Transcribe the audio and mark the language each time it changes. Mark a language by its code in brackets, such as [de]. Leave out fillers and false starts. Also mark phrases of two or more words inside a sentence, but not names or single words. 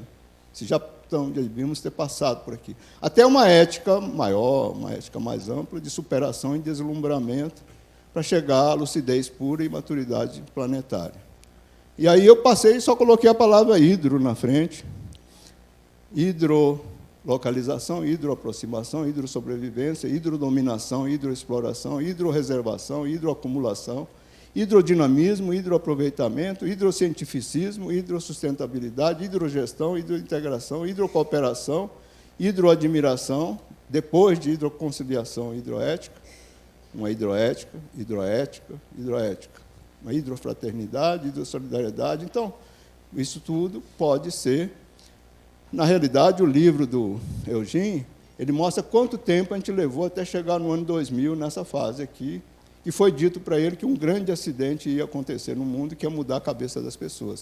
[pt] Se já devíamos ter passado por aqui. Até uma ética maior, uma ética mais ampla, de superação e deslumbramento, para chegar à lucidez pura e maturidade planetária. E aí eu passei e só coloquei a palavra hidro na frente. Hidrolocalização, hidroaproximação, hidrossobrevivência, hidrodominação, hidroexploração, hidroreservação, hidroacumulação, hidrodinamismo, hidroaproveitamento, hidrocientificismo, hidrossustentabilidade, hidrogestão, hidrointegração, hidrocooperação, hidroadmiração, depois de hidroconciliação hidroética, uma hidroética, uma hidrofraternidade, hidrossolidariedade. Então, isso tudo pode ser. Na realidade, o livro do Eugene, ele mostra quanto tempo a gente levou até chegar no ano 2000, nessa fase aqui, e foi dito para ele que um grande acidente ia acontecer no mundo, que ia mudar a cabeça das pessoas.